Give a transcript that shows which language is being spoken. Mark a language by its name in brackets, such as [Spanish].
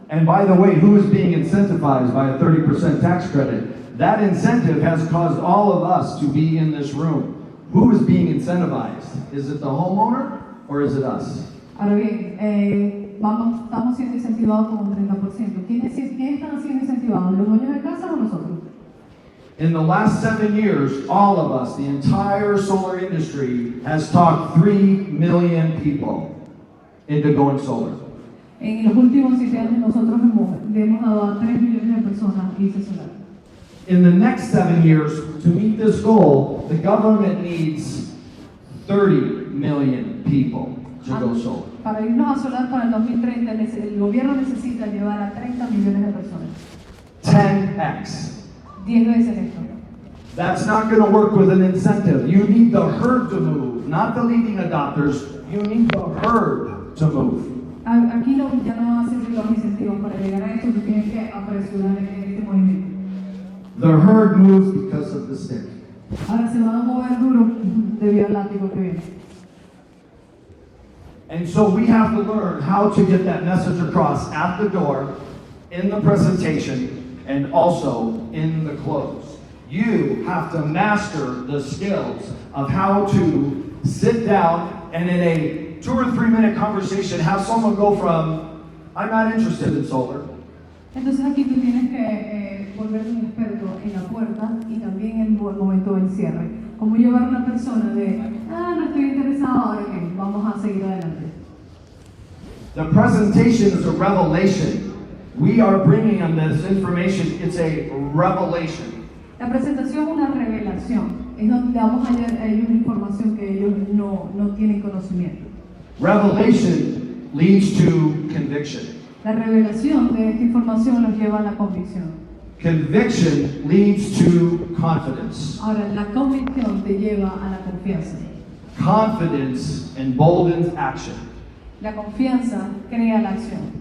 [English] And by the way, who is being incentivized by a 30% tax credit? That incentive has caused all of us to be in this room. Who is being incentivized? Is it the homeowner or is it us? [Spanish] Ahora bien, estamos siendo incentivados con un 30%. ¿Quiénes están siendo incentivados? ¿Los dueños de casa o nosotros? [English] In the last 7 years, all of us, the entire solar industry, has talked 3 million people into going solar. [Spanish] En los últimos 7 años nosotros le hemos dado a 3 millones de personas irse solar. [English] In the next 7 years, to meet this goal, the government needs 30 million people to go solar. [Spanish] Para irnos a solar para el 2030, el gobierno necesita llevar a 30 millones de personas. [English] 10x. [Spanish] 10 veces esto. [English] That's not going to work with an incentive. You need the herd to move, not the leading adopters. You need the herd to move. [Spanish] Aquí ya no van a servir los incentivos para llegar a esto, tú tienes que apresurar este movimiento. [English] The herd moves because of the stick. [Spanish] Ahora se van a mover duro debido al látigo que viene. [English] And so we have to learn how to get that message across at the door, in the presentation, and also in the close. You have to master the skills of how to sit down and in a 2 or 3 minute conversation have someone go from, I'm not interested in solar. [Spanish] Entonces aquí tú tienes que volverte un experto en la puerta y también en el momento del cierre. Cómo llevar a una persona de, no estoy interesado, ahora que vamos a seguir adelante. [English] The presentation is a revelation. We are bringing them this information. It's a revelation. [Spanish] La presentación es una revelación. Es donde damos a ellos información que ellos no tienen conocimiento. [English] Revelation leads to conviction. [Spanish] La revelación de esta información los lleva a la convicción. [English] Conviction leads to confidence. [Spanish] Ahora, la convicción te lleva a la confianza. [English] Confidence emboldens action. [Spanish] La confianza crea la acción.